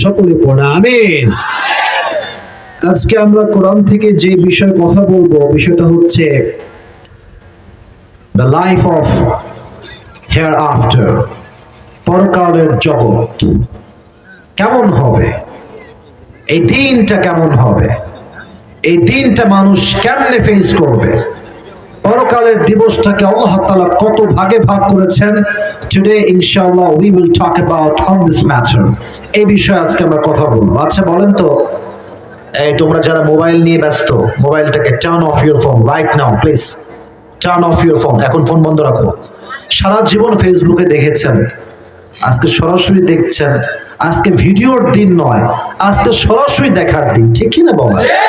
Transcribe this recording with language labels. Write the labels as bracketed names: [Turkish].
[Bangla] সকলে পড়া আমিন। আজকে আমরা কোরআন থেকে যে বিষয়ে কথা বলবো, বিষয়টা হচ্ছে [English] the life of hereafter, [Bangla] পরকালের জগৎ কেমন হবে, এই দিনটা কেমন হবে, এই দিনটা মানুষ কেমনে ফেস করবে, পরকালের দিবসটাকে আল্লাহ তাআলা কত ভাগে ভাগ করেছেন। [English] Today ইনশাআল্লাহ we will talk about on this matter. [Bangla] এই বিষয়ে আজকে আমরা কথা বলবো। আচ্ছা বলেন তো, এই তোমরা যারা মোবাইল নিয়ে ব্যস্ত, মোবাইলটাকে [English] Turn off your phone right now please, turn off your phone. [Bangla] এখন ফোন বন্ধ রাখো। সারা জীবন ফেসবুকে দেখেছেন, আজকে সরাসরি দেখছেন। আজকে ভিডিওর দিন নয়, আজকে সরাসরি দেখার দিন, ঠিক কি না বলা?